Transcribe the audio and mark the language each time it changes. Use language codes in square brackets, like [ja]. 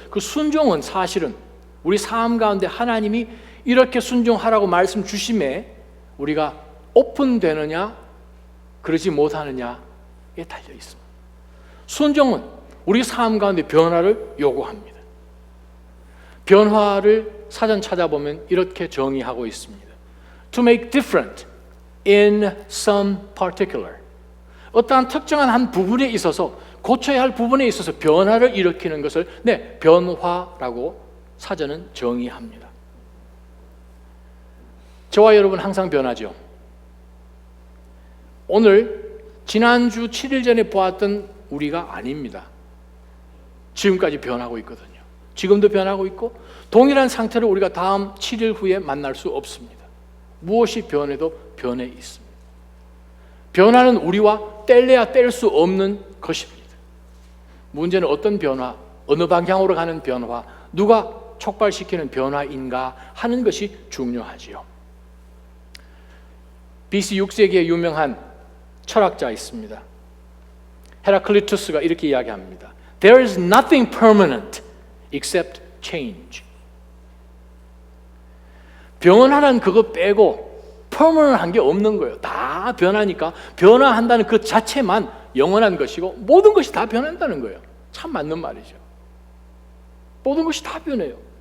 [ko] 그 순종은 사실은 우리 삶 가운데 하나님이 이렇게 순종하라고 말씀 주심에 우리가 오픈되느냐 그러지 못하느냐에 달려 있습니다. 순종은 우리 삶 가운데 변화를 요구합니다. 변화를 사전 찾아보면 이렇게 정의하고 있습니다. [en] To make different in some particular. [ko] 어떠한 특정한 한 부분에 있어서 고쳐야 할 부분에 있어서 변화를 일으키는 것을 변화라고 사전은 정의합니다. 저와 여러분 항상 변하죠. 오늘 지난주 7일 전에 보았던 우리가 아닙니다. 지금까지 변하고 있거든요. 지금도 변하고 있고 동일한 상태를 우리가 다음 7일 후에 만날 수 없습니다. 무엇이 변해도 변해 있습니다. 변화는 우리와 뗄래야 뗄 수 없는 것입니다. 문제는 어떤 변화, 어느 방향으로 가는 변화, 누가 촉발시키는 변화인가 하는 것이 중요하지요. BC 6세기에 유명한 철학자 있습니다. 헤라클리투스가 이렇게 이야기합니다. [en] There is nothing permanent except change. [ko] 변화란 그거 빼고 permanent한 게 없는 거예요. 다 변하니까 변화한다는 그 자체만 영원한 것이고 모든 것이 다 변한다는 거예요. 참 맞는 말이죠. 모든 것이 다 변해요.